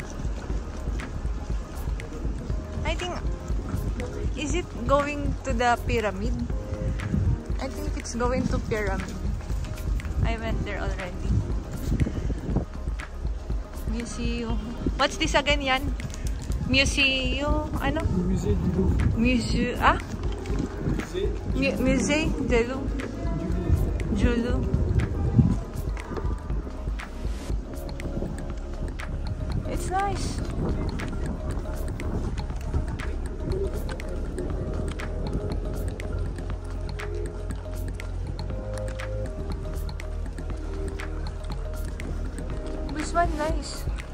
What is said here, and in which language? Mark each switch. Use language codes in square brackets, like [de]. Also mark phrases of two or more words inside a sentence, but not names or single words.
[en] I think, is it going to the pyramid? I think it's going to pyramid. I went there already. Museum. What's this again yan? Museum, ano? Musée du Louvre. Musée, ah? Musée de Louvre. Julu. It's nice. This one nice.